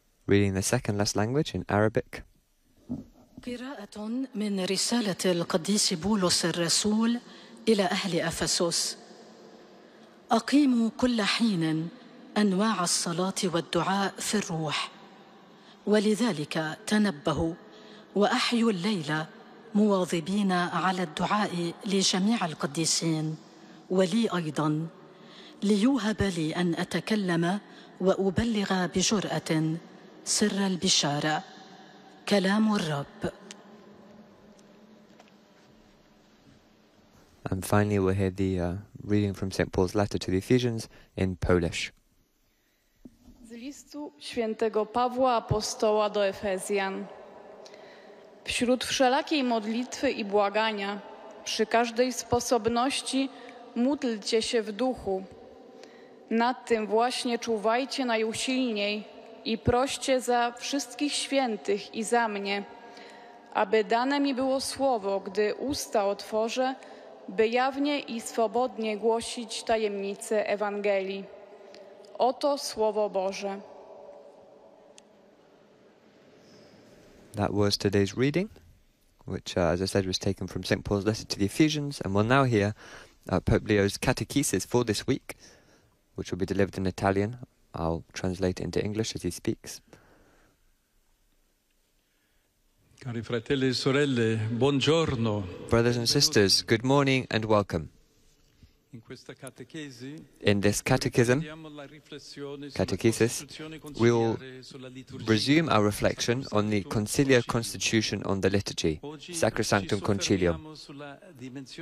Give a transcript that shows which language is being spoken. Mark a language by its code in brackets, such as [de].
[en] reading the second last language in Arabic. [ar] قراءة من رسالة القديس بولس الرسول إلى أهل أفسس. أقيموا كل حين أنواع الصلاة والدعاء في الروح، ولذلك تنبهوا وأحيوا الليل مواظبين على الدعاء لجميع القديسين ولي أيضا، ليوهب لي أن أتكلم وأبلغ بجرأة سر البشارة، كلام الرب. [en] And finally, we'll hear the reading from St. Paul's letter to the Ephesians in Polish. [pl] Z listu świętego Pawła Apostoła do Efezjan. Wśród wszelakiej modlitwy i błagania, przy każdej sposobności, módlcie się w duchu. Nad tym właśnie czuwajcie najusilniej i proście za wszystkich świętych i za mnie, aby dane mi było słowo, gdy usta otworzę, by jawnie i swobodnie głosić tajemnice Ewangelii. Oto Słowo Boże. [en] That was today's reading, which, as I said, was taken from St. Paul's letter to the Ephesians, and we'll now hear Pope Leo's catechesis for this week, which will be delivered in Italian. I'll translate into English as he speaks. [it] Cari fratelli e sorelle, buongiorno. [en] Brothers and sisters, good morning and welcome. [it] In questa catechesi, [en] in this catechism, catechesis, we will resume our reflection on the conciliar constitution on the liturgy, Sacrosanctum Concilium.